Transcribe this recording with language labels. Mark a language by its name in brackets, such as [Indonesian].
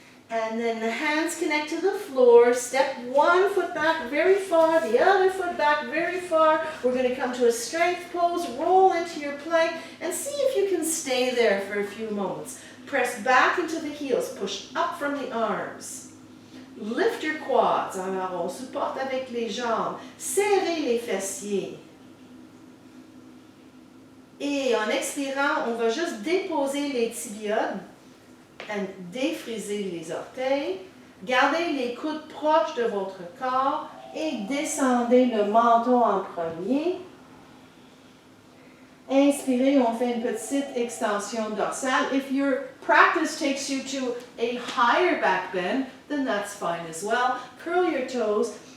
[English] And then the hands connect to the floor. Step one foot back very far, the other foot back very far. We're going to come to a strength pose. Roll into your plank and see if you can stay there for a few moments. Press back into the heels. Push up from the arms. Lift your quads. [French] Alors, on supporte avec les jambes. Serrez les fessiers. Et en expirant, on va juste déposer les tibias et défriser les orteils. Gardez les coudes proches de votre corps et descendez le menton en premier. Inspirez, on fait une petite extension dorsale. [English] If your practice takes you to a higher back bend, then that's fine as well. Curl your toes.